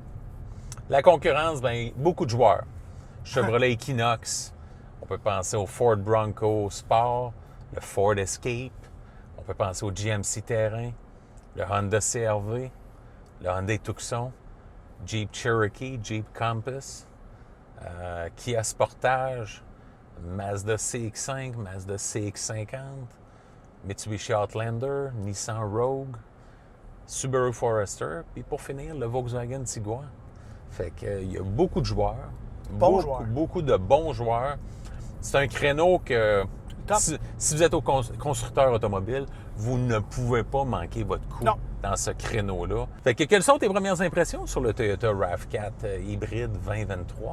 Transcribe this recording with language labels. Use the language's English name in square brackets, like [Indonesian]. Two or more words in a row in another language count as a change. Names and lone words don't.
[French] La concurrence, bien, beaucoup de joueurs. Chevrolet Equinox, on peut penser au Ford Bronco Sport, le Ford Escape, on peut penser au GMC Terrain, le Honda CR-V, le Hyundai Tucson, Jeep Cherokee, Jeep Compass, Kia Sportage, Mazda CX-5, Mazda CX-50, Mitsubishi Outlander, Nissan Rogue, Subaru Forester, puis pour finir, le Volkswagen Tiguan. Fait qu'il y a beaucoup de joueurs, beaucoup de bons joueurs. C'est un créneau que, si vous êtes au constructeur automobile, vous ne pouvez pas manquer votre coup dans ce créneau-là. Fait que quelles sont tes premières impressions sur le Toyota RAV4 hybride 2023?